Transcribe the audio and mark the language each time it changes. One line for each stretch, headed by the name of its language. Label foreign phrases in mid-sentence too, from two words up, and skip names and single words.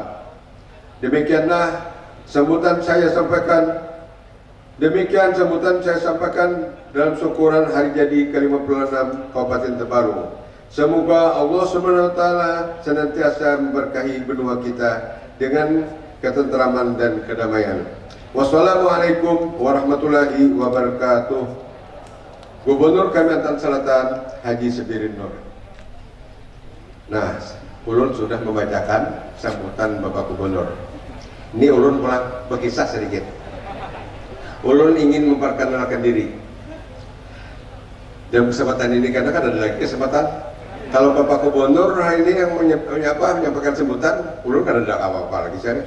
Indonesian: Demikian sambutan saya sampaikan dalam syukuran hari jadi ke-56 Kabupaten Tabalong. Semoga Allah
Arabic: Subhanahu wa taala
Indonesian: senantiasa memberkahi benua kita dengan ketentraman dan kedamaian.
Arabic: Wassalamualaikum warahmatullahi wabarakatuh.
Indonesian: Gubernur Kalimantan Selatan Haji Sabirin Nur.
Banjar: Nah, ulun sudah membacakan sambutan Bapak Gubernur. Ini ulun pulang berkisah sedikit. Ulun ingin memperkenalkan diri dalam kesempatan ini, karena kan ada lagi kesempatan Kalau Bapak Gubernur hari ini yang menyampaikan sebutan, ulun kan ada apa-apa lagi saya.